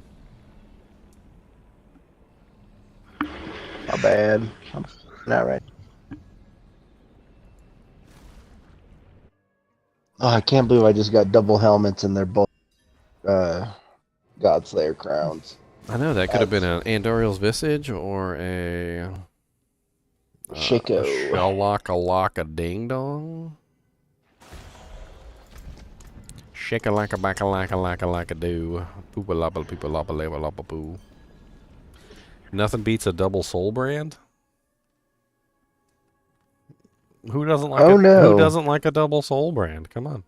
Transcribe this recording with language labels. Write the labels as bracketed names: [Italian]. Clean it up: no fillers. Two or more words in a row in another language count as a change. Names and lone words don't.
[English] My bad. I'm not right. Oh, I can't believe I just got double helmets and they're both Godslayer crowns. I know, that could have been an Andoriel's Visage or a... Shiko. Shalaka-laka-ding-dong. Shake-a-laka-baka-laka-laka-laka-doo. Poopa-lapa-people-lapa-lapa-lapa-poo. Nothing beats a double soul brand. Who doesn't like Oh, Who no. doesn't like a double soul brand? Come on.